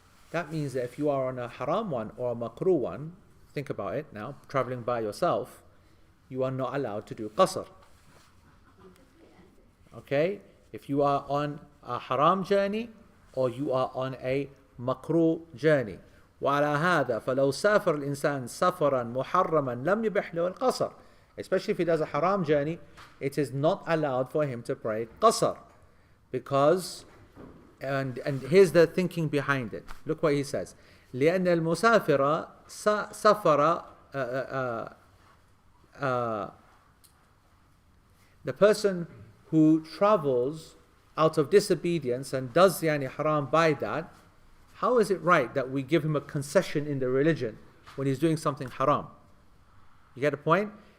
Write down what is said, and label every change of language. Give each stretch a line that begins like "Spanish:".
English: That means that if you are on a haram one or a makruh one, think about it now, traveling by yourself, you are not allowed to do qasr. Okay? If you are on a haram journey or you are on a makruh journey.
Arabic: وعلى هذا فلو سافر الإنسان سفرا محرما لم يبح له القصر.
English: Especially if he does a haram journey, it is not allowed for him to pray qasr. Because, and here's the thinking behind it. Look what he says.
Arabic: لأن المسافر سفر
English: the person who travels out of disobedience and does yani haram by that, how is it right that we give him a concession in the religion when he's doing something haram? You get a point?